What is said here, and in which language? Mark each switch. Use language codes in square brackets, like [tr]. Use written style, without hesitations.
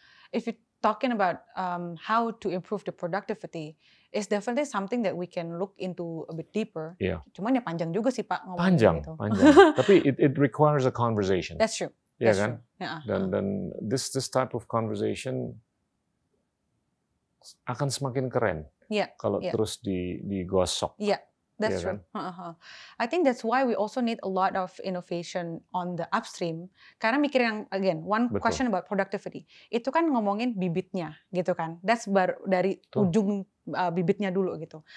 [en] If you're talking about how to improve the productivity, it's definitely something that we can look into a bit deeper. [id] Cuman ya panjang juga sih Pak ngomongnya gitu. Panjang. Tapi [en] it requires a conversation. That's true. [id] Ya kan? Dan [en] this type of conversation [id] akan semakin keren kalau terus digosok. [en] That's [id] ya [en] true. [id] kan? [en] I think that's why we also need a lot of innovation on the upstream. [id] Karena mikir yang, [en] again, one [id] Betul. [en] question about productivity. [id] Itu kan ngomongin bibitnya gitu kan. [en] That's [id] baru dari ujung bibitnya dulu gitu.